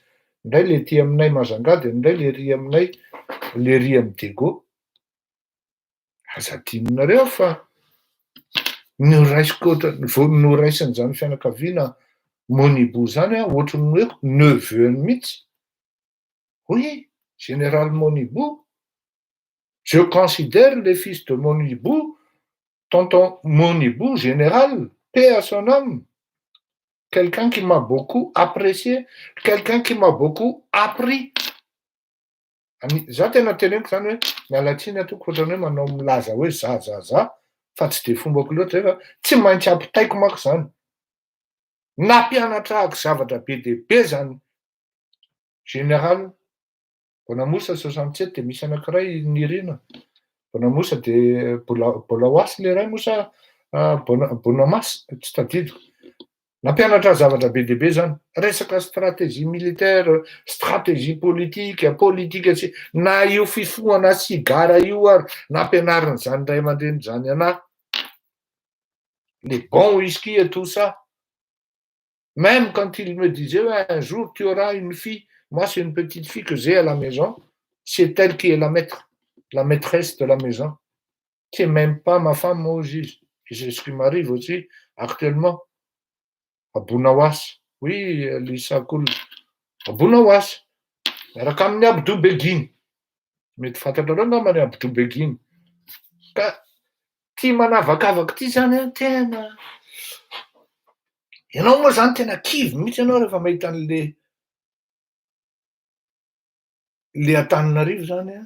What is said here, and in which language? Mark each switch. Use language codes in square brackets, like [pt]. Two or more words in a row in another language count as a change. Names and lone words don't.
[mg] Indray le ety aminay Majunga, de indray le ry aminay, le ry amin'ny Déco. Aza adinonareo fa noraisiko noraisin'izany fianakaviana Monibo zany ohatry ny hoe neveu-ny mihitsy. [fr] Oui, général Monibo. Je considère le fils de Monibo, tonton Monibo, général, paix à son âme. Quelqu'un qui m'a beaucoup apprécié, quelqu'un qui m'a beaucoup appris. [mg] Za tena teneniko zany hoe mialatsiny atoko ohatrany hoe manao milaza hoe za fa tsy de fombako loatra zay fa tsy maintsy ampitaiko manko zany. Nampianatra ahako zavatra be de be zany. Général Bonamosa 67 de misy anankiray Nirina. Bonamosa de Bolahoasy le ray mosa Bonamasy, tsy tadidiko. Nampianatra zavatra be de be zany. Resaka [fr] stratégie militaire, stratégie politique, [mg] politique sy na io fifohana sigara io ary nampianariny zany ray aman-dreny zany anahy. [fr] Les bons whisky et tout ça. Même quand il me disait un jour tu auras une fille, moi c'est une petite fille que j'ai à la maison, c'est elle qui est la maîtresse de la maison. C'est même pas ma femme moi aussi. C'est ce qui m'arrive aussi actuellement. À Bonahoasy. Oui, Lisa Koul. À Bonahoasy. [mg] Miaraka amin'ny Abdou Begin. Mety fantatrareo angambany Abdou Begin. Ka tia manavakavaka ty zany tena. Ianao moa zany tena kivy mihitsy ianao rehefa mahita an'le Antananarivo zany a.